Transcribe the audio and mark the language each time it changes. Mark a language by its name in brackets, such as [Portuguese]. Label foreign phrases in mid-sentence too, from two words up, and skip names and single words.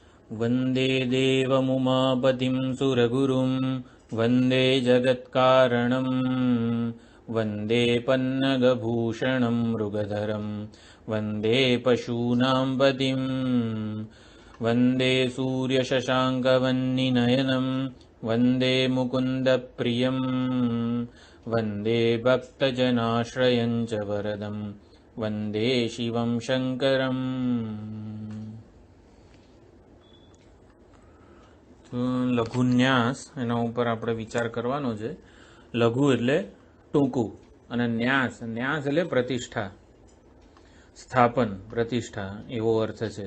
[Sanskrit] वन्दे देवमुमापतिं सुरगुरुं वन्दे जगत्कारणं वन्दे पन्नगभूषणं मृगधरं वन्दे पशूनां पतिं वन्दे सूर्यशशाङ्कवह्निनयनं वन्दे मुकुन्दप्रियं वन्दे भक्तजनाश्रयं च वरदं वन्दे शिवं शङ्करम्। [Gujarati] લઘુન્યાસ એના ઉપર આપણે વિચાર કરવાનો છે. લઘુ એટલે ટૂંકું અને ન્યાસ ન્યાસ એટલે પ્રતિષ્ઠા, સ્થાપન, પ્રતિષ્ઠા એવો અર્થ છે.